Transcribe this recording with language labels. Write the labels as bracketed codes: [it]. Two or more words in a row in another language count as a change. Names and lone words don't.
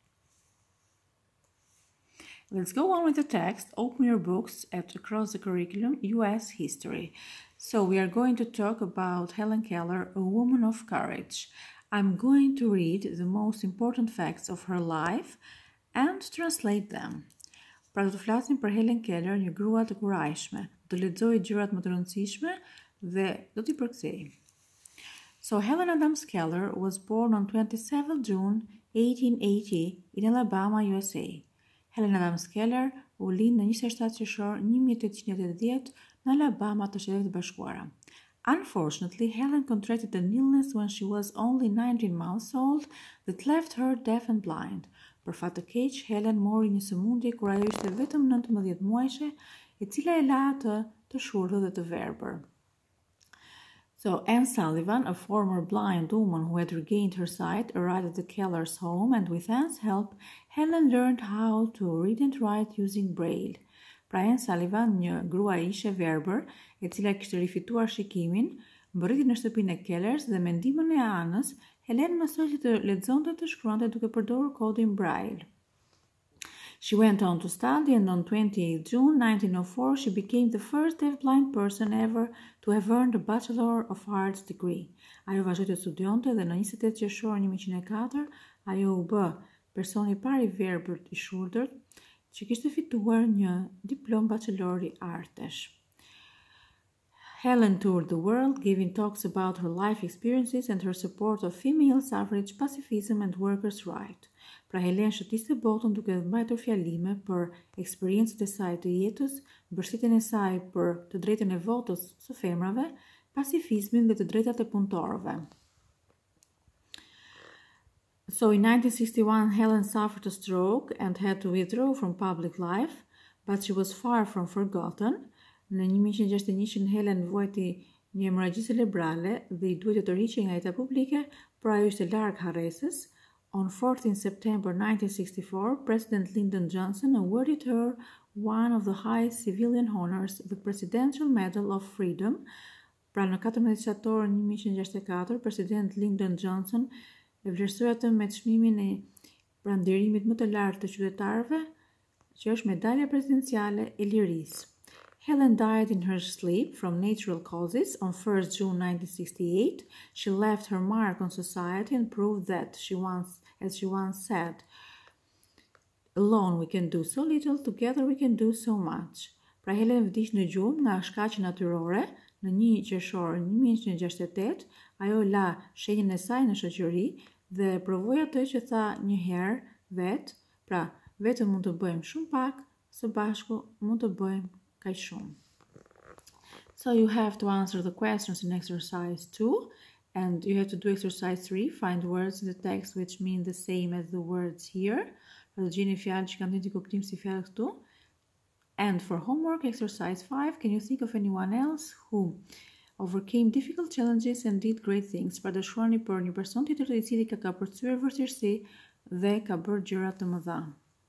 [en] Let's go on with the text. Open your books at Across the Curriculum, U.S. History. So we are going to talk about Helen Keller, a woman of courage. I'm going to read the most important facts of her life and translate them. [sq] Pra do të flasim për Helen Keller, një grua të kurajshme, do lexoj gjërat më të rëndësishme dhe do t'i përkthej. [en] So Helen Adams Keller was born on 27 June 1880 in Alabama, USA. [sq] Helen Adams Keller u lind në 27 qershor 1880 në Alabama të Shtetit të Bashkuara. [en] Unfortunately, Helen contracted an illness when she was only 19 months old that left her deaf and blind. [sq] Për fat të keq, Helen mori një sëmundje kur ajo ishte vetëm 19 muajshe, e cila e la atë të shurdhë dhe të verbër. [en] So Anne Sullivan, a former blind woman who had regained her sight, arrived at the Keller's home, and with Anne's help, Helen learned how to read and write using Braille. [sq] Pra Anne Sullivan, një grua ishe verbër, e cila kishte rifituar shikimin, mbërriti në shtëpinë e Kellers dhe me ndihmën e Anës, Helen mësoi që të lexonte dhe të shkruante duke përdorur kodin Braille. [en] She went on to study, and on 28 June 1904 she became the first deaf-blind person ever to have earned a Bachelor of Arts degree. [sq] Ajo vazhdoi të studionte dhe në 28 qershor 1904 ajo u bë personi i parë i verbër i shurdhët që kishte fituar një diplomë bachelori artesh. [en] Helen toured the world, giving talks about her life experiences and her support of female suffrage, pacifism and workers' rights. [sq] Pra Helen shëtiste botën duke mbajtur fjalime për eksperiencët e saj të jetës, mbështetjen e saj për të drejtën e votës së femrave, pacifizmin dhe të drejtat e punëtorëve. [en] So in 1961, Helen suffered a stroke and had to withdraw from public life, but she was far from forgotten. [sq] Në 1961 Helen vuajti një hemorragji cerebrale dhe I duhet të tërhiqej nga jeta publike, por ajo ishte larg harresës. [en] On 14 September 1964, President Lyndon Johnson awarded her one of the highest civilian honors, the Presidential Medal of Freedom. [sq] Pra në 14 qershor 1964, President Lyndon Johnson e vlerësoi atë me çmimin e pranderimit më të lartë të qytetarëve, që është medalja presidenciale e lirisë. [en] Helen died in her sleep from natural causes on 1 June 1968. She left her mark on society and proved that as she once said, "Alone we can do so little, together we can do so much." [sq] Pra Helen vdiq në gjumë nga shkaqe natyrore në 1 qershor 1968. Ajo la shenjën e saj në shoqëri dhe provoi atë që tha një herë vet, pra vetëm mund të bëjmë shumë pak, së bashku mund të bëjmë kaq shumë. [en] So you have to answer the questions in exercise 2, and you have to do exercise 3, find words in the text which mean the same as the words here. [sq] Pra të gjeni fjalë që kanë një kuptim si fjalë këtu. [en] And for homework exercise 5, can you think of anyone else who overcame difficult challenges and did great things? [sq] Pra dëshironi për një person tjetër I cili ka përcyer vështirësi dhe ka bërë gjëra të mëdha.